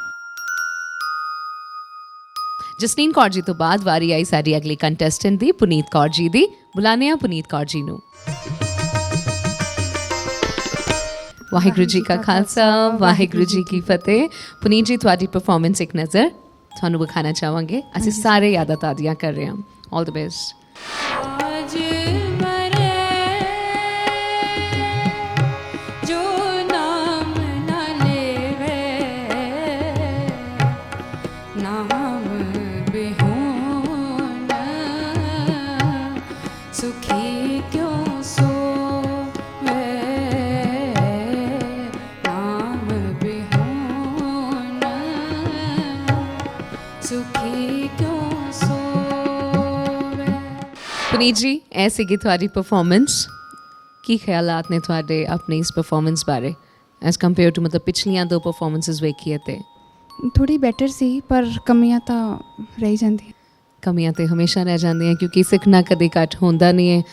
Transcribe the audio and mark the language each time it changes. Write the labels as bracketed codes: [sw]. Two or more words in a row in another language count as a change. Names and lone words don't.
[pa] ਜਸਲੀਨ ਕੌਰ ਜੀ ਤੋਂ ਬਾਅਦ ਵਾਰੀ ਆਈ ਸਾਡੀ ਅਗਲੀ ਕੰਟੈਸਟੈਂਟ ਦੀ, ਪੁਨੀਤ ਕੌਰ ਜੀ ਦੀ। ਬੁਲਾਉਂਦੇ ਹਾਂ ਪੁਨੀਤ ਕੌਰ ਜੀ ਨੂੰ। ਵਾਹਿਗੁਰੂ ਜੀ ਕਾ ਖਾਲਸਾ ਵਾਹਿਗੁਰੂ ਜੀ ਕੀ ਫਤਿਹ। ਪੁਨੀਤ ਜੀ, ਤੁਹਾਡੀ ਪਰਫਾਰਮੈਂਸ ਇੱਕ ਨਜ਼ਰ ਤੁਹਾਨੂੰ ਵਿਖਾਉਣਾ ਚਾਹਾਂਗੇ। ਅਸੀਂ ਸਾਰੇ ਯਾਦਾਂ ਤਾਜ਼ੀਆਂ ਕਰ ਰਹੇ ਹਾਂ। [en] All the best. [pa] ਆਜ ਮਰੇ ਜੋ ਨਾਮ ਨ ਲੇਵੇ ਨਾਮ ਬਿਹੋਨ ਸੁਖੀ ਕਿਉਂ ਸੋਵੇ ਨਾਮ ਬਿਹੋਨ ਸੁਖੀ ਕਿਉਂ ਸੋਵੇ। ਪੁਨੀਤ ਜੀ, ਇਹ ਸੀਗੀ ਤੁਹਾਡੀ ਪਰਫਾਰਮੈਂਸ। ਕੀ ਖਿਆਲਾਤ ਨੇ ਤੁਹਾਡੇ ਆਪਣੀ ਇਸ ਪਰਫਾਰਮੈਂਸ ਬਾਰੇ [en] as compare to [pa] ਮਤਲਬ ਪਿਛਲੀਆਂ ਦੋ ਪਰਫਾਰਮੈਂਸਿਸ ਵੇਖੀਏ ਤੇ? ਥੋੜੀ ਬੈਟਰ ਸੀ, ਪਰ ਕਮੀਆਂ ਤਾਂ ਰਹਿ ਜਾਂਦੀਆਂ। ਕਮੀਆਂ ਤੇ ਹਮੇਸ਼ਾ ਰਹਿ ਜਾਂਦੀਆਂ ਕਿਉਂਕਿ ਸਿੱਖਣਾ ਕਦੇ ਘੱਟ ਹੁੰਦਾ ਨਹੀਂ ਹੈ।